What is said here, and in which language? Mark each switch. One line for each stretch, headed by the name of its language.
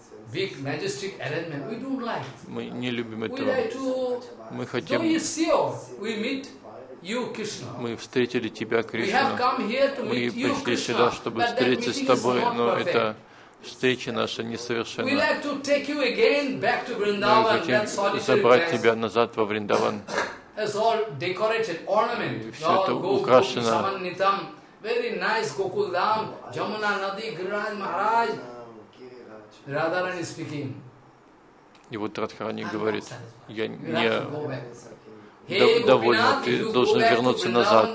English: Big majestic arrangement. We don't like.
Russian: Мы не любим этого.
English: We like to...
Russian: Мы хотим.
English: So we meet you, Krishna.
Russian: Мы встретили тебя, Кришна.
English: We have come here to
Russian: мы
English: meet
Russian: пришли
English: you, Krishna,
Russian: сюда, чтобы встретиться с тобой, но это встреча наша несовершенна.
English: We like to take you again back to Vrindavan.
Russian: Мы хотим забрать тебя назад во Вриндаван.
English: It's all decorated, ornament.
Russian: Все это украшено.
English: Very nice Gokuldam, Jamuna Nadi, Giriraj Maharaj. Radharani speaking.
Russian: И вот Радхарани говорит, я не доволен, ты должен вернуться назад.